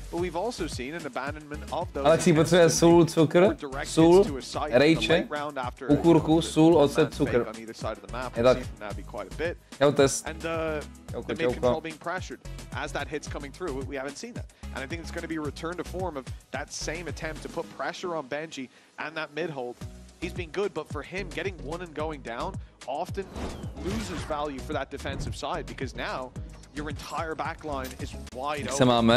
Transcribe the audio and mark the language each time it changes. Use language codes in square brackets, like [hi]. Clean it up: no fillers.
[en] but we've also seen an abandonment of those. [cs] Alexiík potřebuje sůl, cukr, sůl, rejče, kukurku, sůl, ocet, cukr. Je tak. Jo, test. [en] And the mid control being pressured as that hit's coming through. We haven't seen that, and I think it's going to be a return to form of that same attempt to put pressure on Benji and that mid hold. He's been good, but for him, getting one and going down often loses value for that defensive side, because now your entire backline is wide open.